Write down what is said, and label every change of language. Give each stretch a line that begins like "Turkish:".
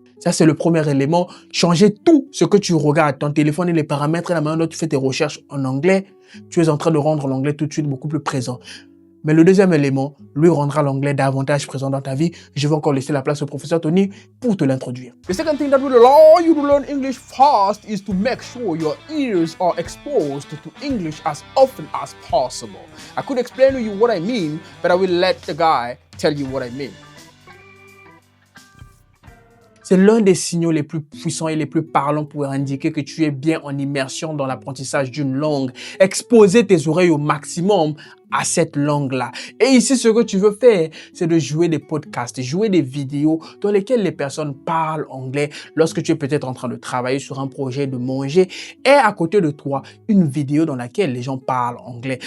French: Ça, c'est le premier élément. Changer tout ce que tu regardes, ton téléphone et les paramètres et la manière dont tu fais tes recherches en anglais. Tu es en train de rendre l'anglais tout de suite beaucoup plus présent. Mais le deuxième élément, lui rendra l'anglais davantage présent dans ta vie. Je vais encore laisser la place au professeur Tony pour te l'introduire.
English: The second thing that will allow you to learn English fast is to make sure your ears are exposed to English as often as possible. I could explain to you what I mean, but I will let the guy tell you what I mean.
French: C'est l'un des signaux les plus puissants et les plus parlants pour indiquer que tu es bien en immersion dans l'apprentissage d'une langue. Exposer tes oreilles au maximum à cette langue-là. Et ici, ce que tu veux faire, c'est de jouer des podcasts, jouer des vidéos dans lesquelles les personnes parlent anglais lorsque tu es peut-être en train de travailler sur un projet, de manger, et à côté de toi, une vidéo dans laquelle les gens parlent anglais.